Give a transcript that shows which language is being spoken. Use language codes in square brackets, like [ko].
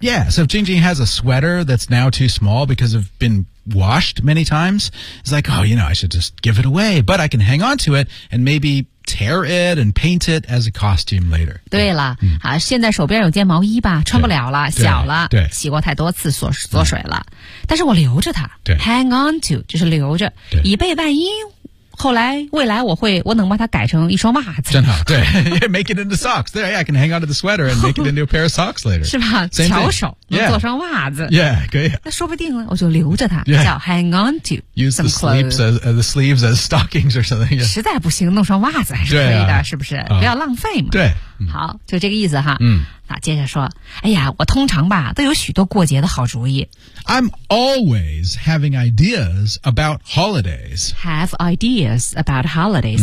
[en] Yeah so if Jing Jing has a sweater that's now too small because of beenwashed many times it's like oh you know I should just give it away but I can hang on to it and maybe tear it and paint it as a costume later [zh] 对了、啊、现在手边有件毛衣吧穿不了了小了对洗过太多次锁水了但是我留着它对 hang on to 就是留着以备万一后来未来我能把它改成一双袜子真好对 [en] make it into socks there, yeah, I can hang on to the sweater and make it into a pair of socks later [zh] 是吧巧手能做双袜子 yeah, 可以那说不定了我就留着它、 [en] yeah. [zh] 叫 hang on to [en] use the sleeves, the sleeves as stockings or something、yeah. [zh] 实在不行弄双袜子还是可以的、啊、是不是不要浪费嘛对好就这个意思哈嗯那接着说哎呀我通常吧都有许多过节的好主意 [en] I'm always having ideas about holidays Have ideas about holidays、